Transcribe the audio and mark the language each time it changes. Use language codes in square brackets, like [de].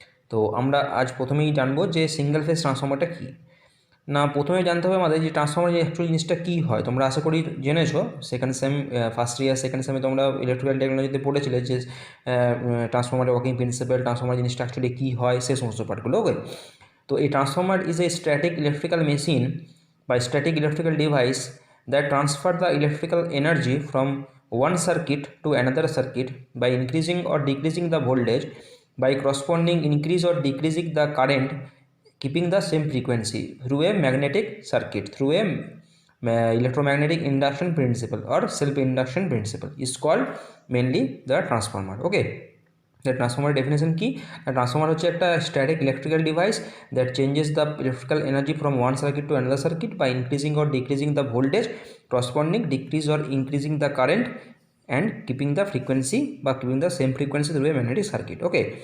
[bn] তো আমরা আজ প্রথমেই জানবো যে সিঙ্গেল ফেজ ট্রান্সফর্মারটা কী। না, প্রথমে জানতে হবে আমাদের যে ট্রান্সফর্মার যে অ্যাকচুয়ালি জিনিসটা কী হয়। তোমরা আশা করি জেনেছো, second same first year second সেমে তোমরা ইলেকট্রিক্যাল টেকনোলজিতে পড়েছিলে যে ট্রান্সফর্মারের ওয়ার্কিং প্রিন্সিপাল, ট্রান্সফর্মার জিনিসটা অ্যাকচুয়ালি কী হয়, সে সমস্ত পার্টগুলো ওকে। [en] তো এই transformer is a static electrical machine বা static electrical device that transfer the electrical energy from one circuit to another circuit by increasing or decreasing the voltage by corresponding increase or decreasing the current keeping the same frequency through a magnetic circuit through a electromagnetic induction principle or self induction principle is called mainly the transformer okay. The transformer definition কি? Transformer হচ্ছে একটা static electrical device that changes the electrical energy from one circuit to another circuit by increasing or decreasing the voltage corresponding decrease or increasing the current and keeping the frequency বা keeping the same frequency through a magnetic circuit okay.